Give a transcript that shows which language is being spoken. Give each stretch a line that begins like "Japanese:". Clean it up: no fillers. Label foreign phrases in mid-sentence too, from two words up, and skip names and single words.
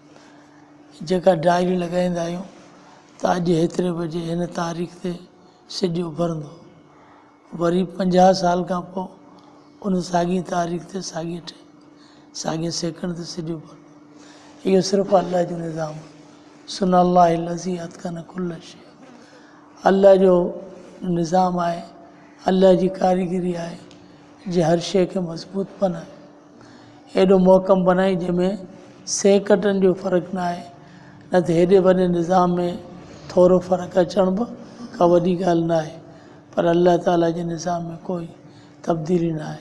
Sindhi: जेका डायरी लॻाईंदा आहियूं त अॼु हेतिरे बजे हिन तारीख़ ते सिॼु उभरंदो, वरी 50 साल खां पोइ उन साॻी तारीख़ ते साॻे सेकंड ते सिॼु उभरंदो। इहो सिर्फ़ु अल्लाह जो निज़ाम आहे।
Arabic: صنع الله الذي أتقن كل شيء.
Sindhi: अल्लाह जो निज़ाम आहे, अल्लाह जी कारीगरी आहे जे हर शइ खे मज़बूत बनाए, एॾो मोहकम बनाई जंहिंमें सेकंडनि जो फ़र्क़ु न आहे। न त हेॾे वॾे निज़ाम में थोरो फ़र्क़ु अचण बि का वॾी ॻाल्हि न आहे, पर अल्लाह ताला जे निज़ाम में कोई तब्दीली न आहे।